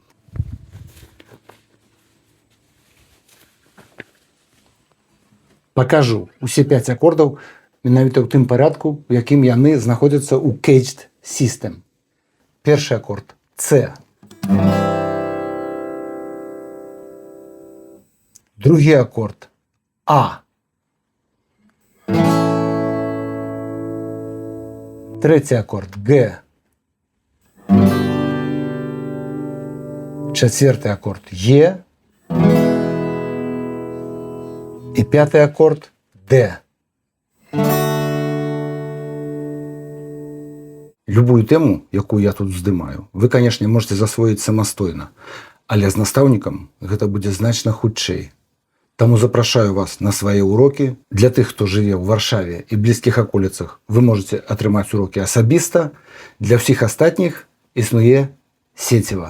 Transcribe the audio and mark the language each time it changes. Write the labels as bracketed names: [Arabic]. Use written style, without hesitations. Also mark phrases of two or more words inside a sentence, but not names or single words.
[Belarusian] Пакажу усе 5 акордаў менавіта ў тым парадку, у якім яны знаходзяцца ў Caged System. Першы акорд C. Другі акорд А. [Ukrainian] Третій акорд Г. Четвертий акорд Е. І п'ятий акорд Д. [Belarusian] Любую тему, яку я тут здымаю, вы, конечно, можете засвоіць самастойна, але з настаўнікам гэта будзе значна хутчэй. Таму запрашаю вас на свае урокі. Для тых, хто жыве ў Варшаве і блізкіх аколіцах, вы можете атрымаць урокі асабіста. Для ўсіх астатніх існуе сеціва.